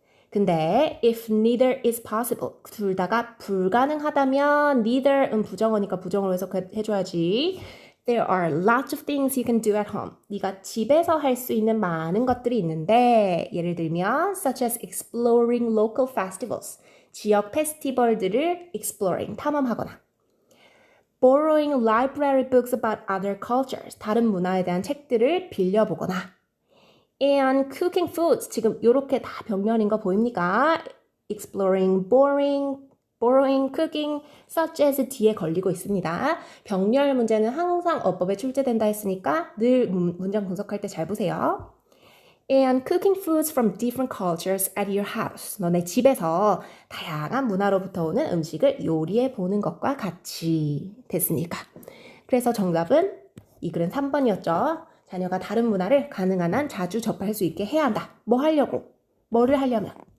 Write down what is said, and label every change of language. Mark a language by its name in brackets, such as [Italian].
[Korean] 근데 [English] if neither is possible, [Korean] 둘 다가 불가능하다면 neither은 부정어니까 부정어로 해석해줘야지. [English] There are lots of things you can do at home. [Korean] 네가 집에서 할 수 있는 많은 것들이 있는데 예를 들면 [English] such as exploring local festivals, [Korean] 지역 페스티벌들을 exploring, 탐험하거나 [English] borrowing library books about other cultures, [Korean] 다른 문화에 대한 책들을 빌려보거나 [English] and cooking foods, [Korean] 지금 이렇게 다 병렬인 거 보입니까? exploring, borrowing, cooking, such as 뒤에 걸리고 있습니다. 병렬 문제는 항상 어법에 출제된다 했으니까 늘 문장 분석할 때 잘 보세요. [English] And cooking foods from different cultures at your house. [Korean] 너네 집에서 다양한 문화로부터 오는 음식을 요리해 보는 것과 같이. 됐습니까? 그래서 정답은 이 글은 3번이었죠. 자녀가 다른 문화를 가능한 한 자주 접할 수 있게 해야 한다. 뭐 하려고? 뭐를 하려면?